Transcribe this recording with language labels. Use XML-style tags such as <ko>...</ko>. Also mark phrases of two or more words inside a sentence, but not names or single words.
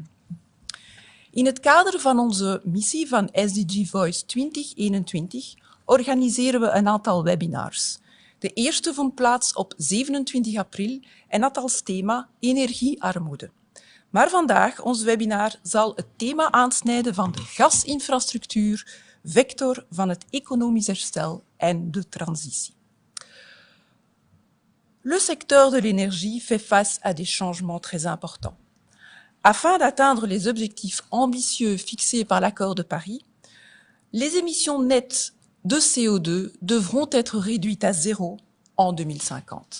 <nl>In het kader van onze missie van SDG Voice 2021 organiseren we een aantal webinars. De eerste vond plaats op 27 april en had als thema energiearmoede. Maar vandaag, ons webinar, zal het thema aansnijden van de gasinfrastructuur, vector van het economisch herstel en de transitie.</nl> <fr>Le secteur de l'énergie fait face à des changements très importants. Afin d'atteindre les objectifs ambitieux fixés par l'accord de Paris, les émissions nettes de CO2 devront être réduites à zéro en 2050.</fr>